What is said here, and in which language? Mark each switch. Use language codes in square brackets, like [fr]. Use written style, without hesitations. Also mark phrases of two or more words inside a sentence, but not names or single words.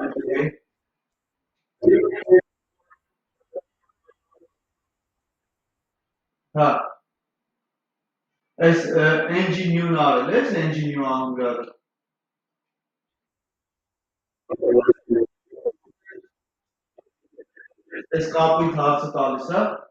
[hy] Հա։ Այս [en] engine new- [hy] ն արել ես, [en] engine new Angular- [hy] ը։ Այս կապույտ հարցը տալիս, հա։